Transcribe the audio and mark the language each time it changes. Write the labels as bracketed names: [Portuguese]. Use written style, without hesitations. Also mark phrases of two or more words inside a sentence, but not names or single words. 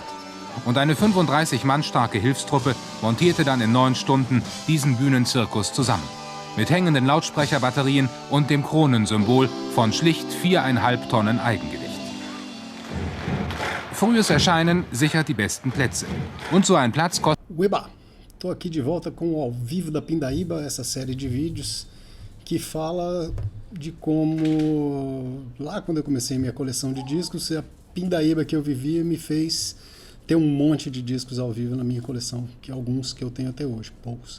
[German] Und eine 35 Mann starke Hilfstruppe montierte dann in 9 Stunden diesen Bühnenzirkus zusammen. Mit hängenden Lautsprecherbatterien und dem Kronensymbol von schlicht 4,5 Tonnen Eigengewicht. Frühes Erscheinen sichert die besten Plätze. Und so ein Platz kostet... [Portuguese] Ueba, tô aqui de volta com o Ao Vivo da Pindaíba, essa série de vídeos que fala de como, lá quando eu comecei minha coleção de discos, a Pindaíba que eu vivia me fez ter um monte de discos ao vivo na minha coleção, que alguns que eu tenho até hoje, poucos.